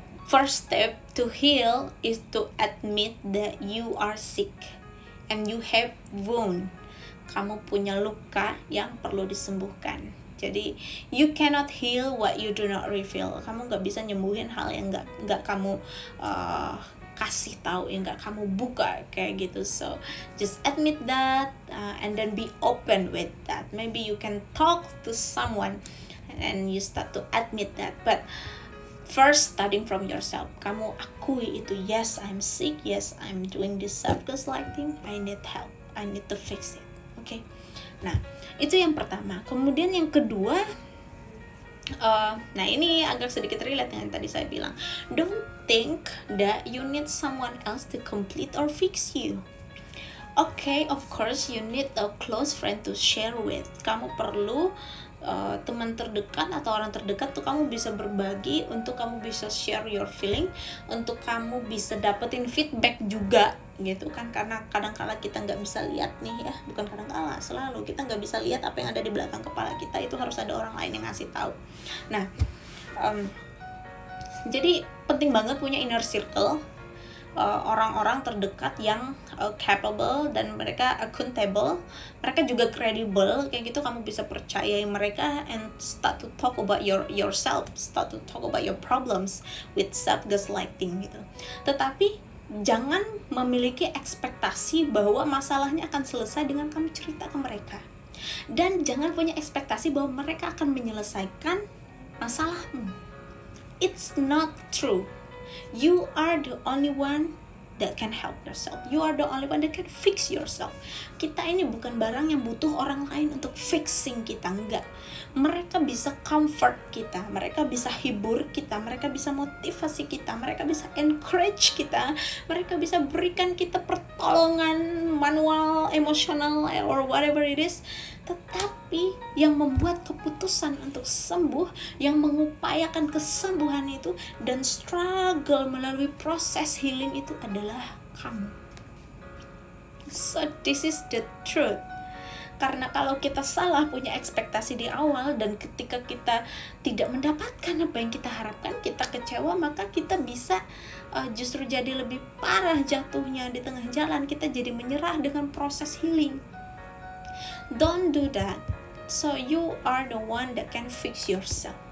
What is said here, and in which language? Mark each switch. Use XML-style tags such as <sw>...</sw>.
<en>First step to heal is to admit that you are sick and you have wound.</en> <id>Kamu punya luka yang perlu disembuhkan. Jadi</id> <en>you cannot heal what you do not reveal.</en> <id>Kamu nggak bisa nyembuhin hal yang nggak kamu kasih tahu, yang nggak kamu buka kayak gitu.</id> <en>So just admit that, and then be open with that. Maybe you can talk to someone and you start to admit that. But first, starting from yourself.</en> <id>Kamu akui itu,</id> <en>yes I'm sick, yes I'm doing this self gaslighting, I need help, I need to fix it. Okay?</en> <id>Nah, itu yang pertama. Kemudian yang kedua, nah ini agak sedikit relate dengan tadi saya bilang.</id> <en>Don't think that you need someone else to complete or fix you. Okay, of course you need a close friend to share with.</en> <id>Kamu perlu teman terdekat atau orang terdekat tuh kamu bisa berbagi, untuk kamu bisa</id> <en>share your feeling,</en> <id>untuk kamu bisa dapetin feedback juga gitu kan, karena kadang-kala kita nggak bisa lihat nih ya, bukan kadang-kala, selalu kita nggak bisa lihat apa yang ada di belakang kepala kita, itu harus ada orang lain yang ngasih tahu. Nah jadi penting banget punya inner circle, orang-orang terdekat yang capable dan mereka accountable, mereka juga credible kayak gitu. Kamu bisa percayai mereka</id> <en>and start to talk about yourself, start to talk about your problems with self gaslighting gitu.</en> <id>Tetapi jangan memiliki ekspektasi bahwa masalahnya akan selesai dengan kamu cerita ke mereka, dan jangan punya ekspektasi bahwa mereka akan menyelesaikan masalahmu.</id> <en>It's not true. You are the only one that can help yourself. You are the only one that can fix yourself.</en> <id>Kita ini bukan barang yang butuh orang lain untuk fixing kita, enggak. Mereka bisa comfort kita, mereka bisa hibur kita, mereka bisa motivasi kita, mereka bisa encourage kita, mereka bisa berikan kita pertolongan manual, emosional,</id> <en>or whatever it is.</en> <id>Tetapi yang membuat keputusan untuk sembuh, yang mengupayakan kesembuhan itu dan struggle melalui proses healing itu adalah kamu.</id> <en>So this is the truth.</en> <id>Karena kalau kita salah punya ekspektasi di awal, dan ketika kita tidak mendapatkan apa yang kita harapkan, kita kecewa, maka kita bisa justru jadi lebih parah jatuhnya di tengah jalan. Kita jadi menyerah dengan proses healing.</id> <en>Don't do that. So you are the one that can fix yourself.</en>